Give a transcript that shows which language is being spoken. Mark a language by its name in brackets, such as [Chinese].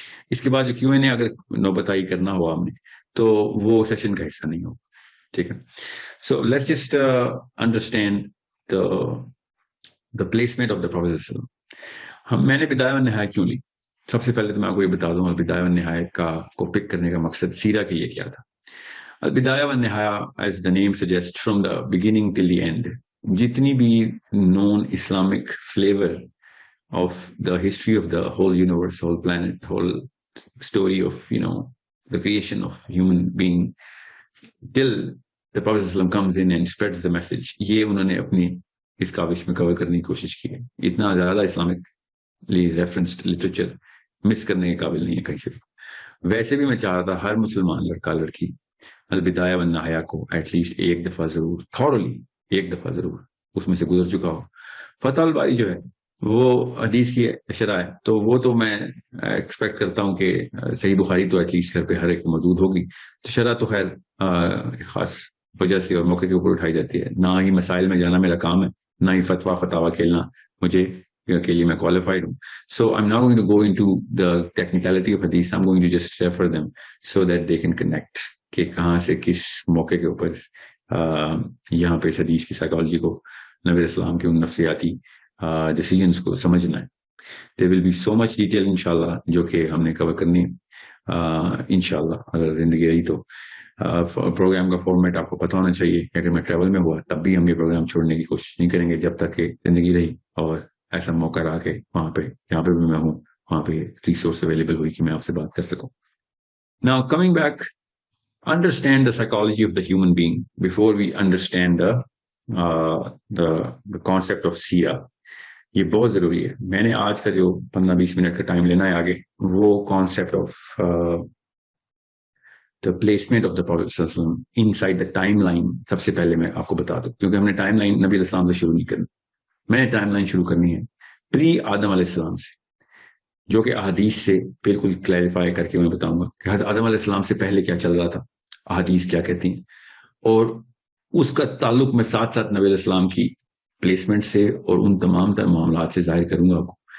[Urdu] اس کے بعد جو کیو این اے اگر نوبتائی کرنا ہوا ہم نے تو وہ سیشن کا حصہ نہیں ہو. ٹھیک ہے، [English] So let's just understand the placement of the Prophet. [Urdu] میں نے بدایہ و نہایہ کیوں لی؟ سب سے پہلے تو میں آپ کو یہ بتا دوں بدایہ و نہایہ کو پک کرنے کا مقصد سیرہ کے لیے کیا تھا. [English] البدایہ و نہایہ as the name suggests from the beginning till the end، [Urdu] جتنی بھی [English] known Islamic flavor of the history of the whole universe, whole planet, whole story of the creation of human being till the Prophet ﷺ comes in and spreads the message، [Urdu] یہ انہوں نے اپنی اس کاوش میں کور کرنے کی کوشش کی ہے. اتنا زیادہ اسلامکلی ریفرنسڈ لٹریچر مس کرنے کے قابل نہیں ہے کہیں سے. ویسے بھی میں چاہ رہا تھا ہر مسلمان لڑکا لڑکی البدایہ والنہایہ کو ایٹ لیسٹ ایک دفعہ ضرور، تھورلی ایک دفعہ ضرور اس میں سے گزر چکا ہو. فتح الباری جو ہے وہ حدیث کی شرح ہے، تو وہ تو میں ایکسپیکٹ کرتا ہوں کہ صحیح بخاری تو ایٹ لیسٹ گھر پہ ہر ایک موجود ہوگی. تو شرح تو خیر خاص وجہ سے اور موقع کے اوپر اٹھائی جاتی ہے. نہ ہی مسائل میں جانا میرا کام ہے، نہ ہی فتوا کھیلنا مجھے کے لیے میں qualified ہوں. [English] So I'm not going to go into the technicality of hadith. I'm going to just refer them so that they can connect [Urdu] کہ کہاں سے کس موقع کے اوپر یہاں پہ اس حدیث کی سائیکالوجی کو، نبی اسلام کے ان نفسیاتی ڈیسیجنس کو سمجھنا ہے. [English] There will be so much detail [Urdu] انشاءاللہ جو کہ ہم نے کور کرنی انشاءاللہ اگر زندگی رہی تو. پروگرام کا فارمیٹ آپ کو پتہ ہونا چاہیے کہ اگر میں ٹریول میں ہوا تب بھی ہم یہ پروگرام چھوڑنے کی کوشش نہیں کریں گے جب تک کہ زندگی رہی اور ایسا موقع رہا کہ وہاں پہ یہاں پہ بھی میں ہوں، وہاں پہ ریسورس اویلیبل ہوئی کہ میں آپ سے بات کر سکوں. [English] Now coming back, understand the psychology of the human being before we understand the concept of سیرہ. [Urdu] یہ بہت ضروری ہے. میں نے آج کا جو 15-20 منٹ کا ٹائم لینا ہے آگے، وہ concept of [English] the placement of the Prophet [Urdu] صلی اللہ علیہ وسلم [English] inside the timeline [Urdu] سب سے پہلے میں آپ کو بتا دوں، کیونکہ ہم نے ٹائم لائن نبی علیہ السلام سے شروع نہیں کرنی. میں نے ٹائم لائن شروع کرنی ہے پری آدم علیہ السلام سے، جو کہ احادیث سے بالکل کلیریفائی کر کے میں بتاؤں گا کہ آدم علیہ السلام سے پہلے کیا چل رہا تھا، احادیث کیا کہتی ہیں، اور اس کا تعلق میں ساتھ ساتھ نبی علیہ السلام کی پلیسمنٹ سے اور ان تمام تر معاملات سے ظاہر کروں گا آپ کو،